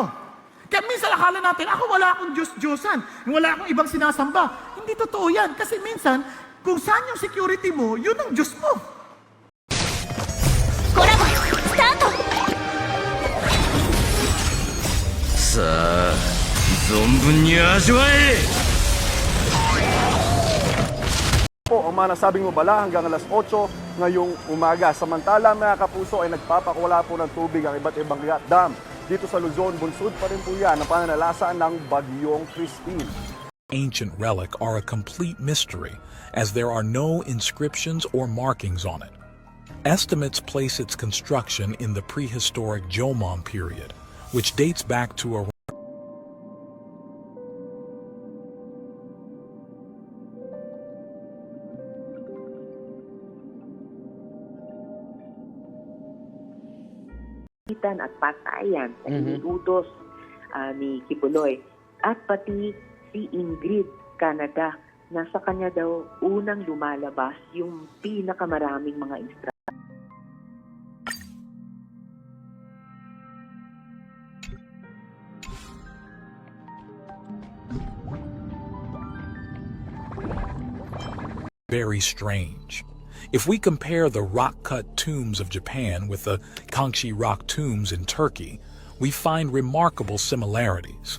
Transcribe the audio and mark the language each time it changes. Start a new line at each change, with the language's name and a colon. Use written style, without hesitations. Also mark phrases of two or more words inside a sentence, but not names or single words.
Filipino: Kaya minsan akala natin, ako wala akong Diyos-Diyosan, wala akong ibang sinasamba. Hindi totoo yan. Kasi minsan, kung saan yung security mo, yun ang Diyos mo.
Japanese: Sa 存分に味わえ!
Filipino: Po, ang mga nasabing mabala hanggang alas 8 ngayong umaga. Samantala, mga kapuso, ay nagpapakawala po ng tubig ang iba't ibang dam. Dito sa Luzon, bunsod pa rin po yan ang pananalasa ng Bagyong Christine.
English: Ancient relic are a complete mystery, as there are no inscriptions or markings on it. Estimates place its construction in the prehistoric Jomon period, which dates back to around
Filipino: at patayan sa iniutos ni Kibuloy. At pati si Ingrid Canada, nasa kanya daw unang lumalabas yung pinakamaraming mga instruction.
English: very strange. If we compare the rock-cut tombs of Japan with the Kangxi rock tombs in Turkey, we find remarkable similarities.